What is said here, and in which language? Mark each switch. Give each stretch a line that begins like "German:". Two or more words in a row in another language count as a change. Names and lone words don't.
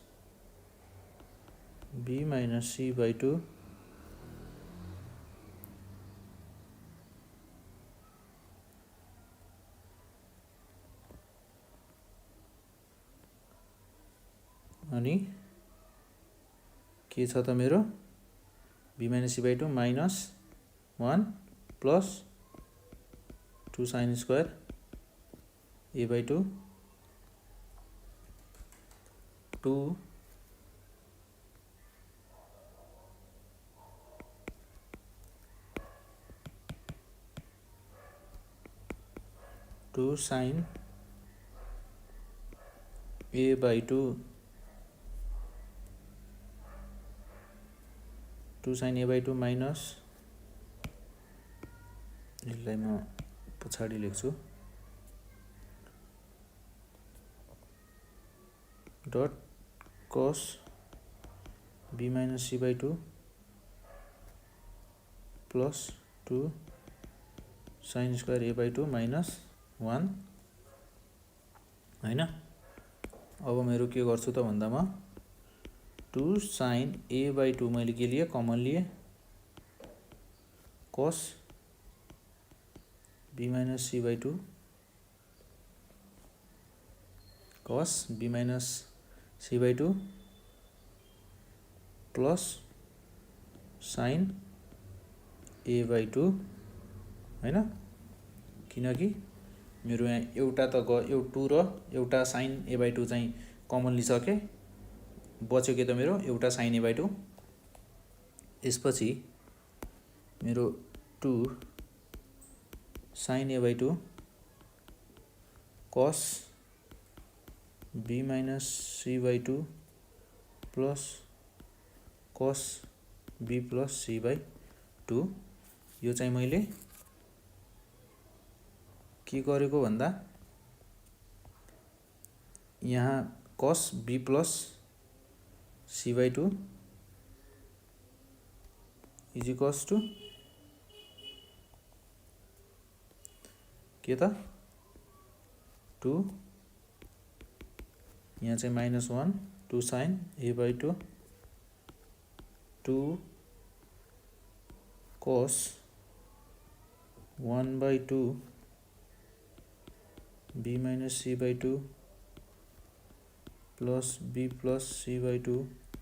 English: b minus c by two
Nepali: अनि के छ त मेरो
English: b minus c by two minus 1 plus 2 sine square a by two 2 sine a by two 2 sine a by two minus
Nepali: यसलाई म पछाडि लेख्छु
English: dot cos b minus c by two plus 2 sine square a by two minus 1 हैन।
Nepali: अब मेरो के गर्छु त भन्दा म
English: 2 sine a by two
Nepali: मैले के लिए कमन लिए
English: cos b minus c by two cos b minus c by two plus sine a by two
Nepali: होइन, किनकि मेरो यहाँ एउटा त टू र एउटा
English: sine a by two
Nepali: चाहिँ कमन लिइसकेँ, बच्यो के त मेरो एउटा
English: sine a by two.
Nepali: यसपछि मेरो
English: two sine a by two cos b minus c by two plus cos b plus c by two प्लस कस बी प्लस सी बाई टू।
Nepali: यो चाहिँ मैले के गरेको भन्दा यहाँ
English: cos b plus c by two is equals to
Nepali: के त टू, यहाँ चाहिँ
English: minus one, two sine a by two, two cos one by two b minus c by two plus b plus c by two प्लस बी प्लस सी बाई टू